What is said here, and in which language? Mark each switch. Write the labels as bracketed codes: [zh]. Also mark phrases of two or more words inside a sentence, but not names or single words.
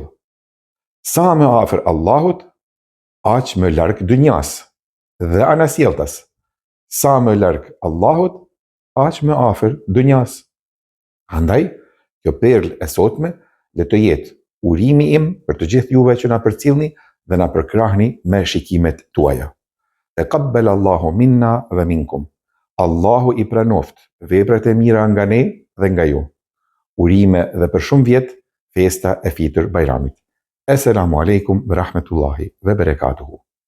[sq] Sa më afër Allahut, aq më larg dunjas dhe anasjelltas. Sa më larg Allahut, aq më afër dunjas. Andaj, kjo perlë e sotme le të jetë urimi im për të gjithë juve që na përcjellni dhe na përkrahni me shikimet tuaja. [ar] تقبل الله منا ومنكم. [sq] Allahu i pranoft veprat e mira nga ne dhe nga ju. Urime dhe për shumë vjet festa e Fitr Bajramit. [ar] السلام عليكم ورحمة الله وبركاته.